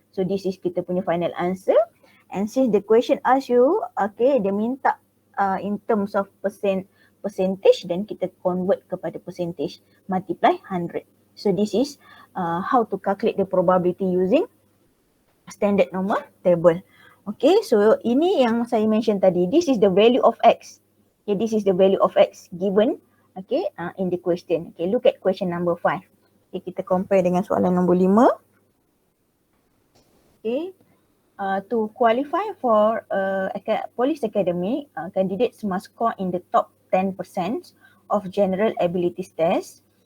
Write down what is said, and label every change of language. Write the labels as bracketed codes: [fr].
[en] So this is [ms] kita punya [en] final answer. And since the question asks you, okay, [ms] dia minta [en] in terms of percentage, then kita convert [ms] kepada [en] percentage, multiply 100. So this is how to calculate the probability using standard normal table. [ms] Okay, so ini yang saya mention tadi. [en] This is the value of X. Okay, this is the value of X given, okay, in the question. Okay, look at question number 5. Okay, [ms] kita compare dengan soalan nombor 5. [en] Okay, to qualify for police academy, candidates must score in the top 10% of general abilities test.